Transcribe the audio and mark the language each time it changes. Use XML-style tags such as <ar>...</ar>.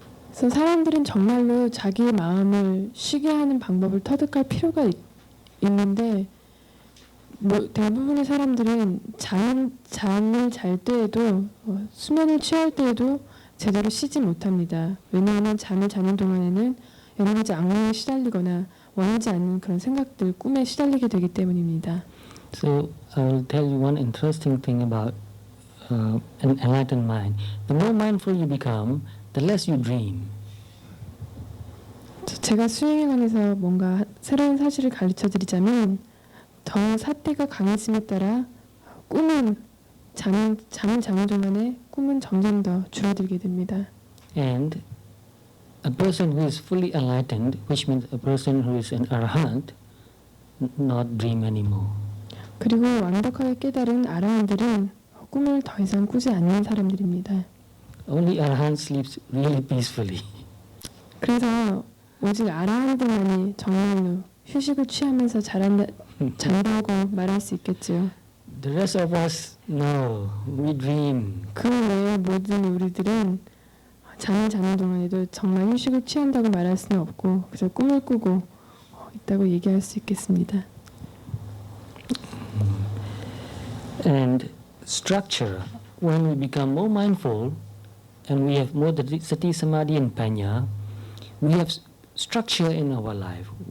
<ko>그래서 사람들은 정말로 자기의 마음을 쉬게 하는 방법을 터득할 필요가 있는데 대부분의 사람들은 잠을 잘 때에도 수면을 취할 때에도 제대로 쉬지 못합니다. 왜냐하면 잠을 자는 동안에는 여러 가지 악몽에 시달리거나 원하지 않는 그런 생각들, 꿈에 시달리게 되기 때문입니다.</ko> <en>So I will tell you one interesting thing about an enlightened mind. The more mindful you become, the less you dream.</en> <ko>제가 수행에 관해서 뭔가 새로운 사실을 가르쳐드리자면 더 사태가 강해짐에 따라 꿈은 잠을 자는 동안에 꿈은 점점 더 줄어들게 됩니다.</ko> <en>And a person who is fully enlightened, which means a person who is an arahant, not dream anymore.</en> <ko>그리고 완벽하게 깨달은 아라한들은 꿈을 더 이상 꾸지 않는 사람들입니다.</ko> <en>Only arahant sleeps really peacefully.</en> <ko>그래서 오직 아라한들만이 정말로 휴식을 취하면서 잔다고 말할 수 있겠지요.</ko> <en>The rest of us, no, we dream.</en> <ko>그 외에 모든 우리들은 잠을 자는 동안에도 정말 휴식을 취한다고 말할 수는 없고 그저 꿈을 꾸고 있다고 얘기할 수 있겠습니다.</ko> <en>And structure, when we become more mindful and we have more sati, samadhi and panya, we have structure in our life.</en>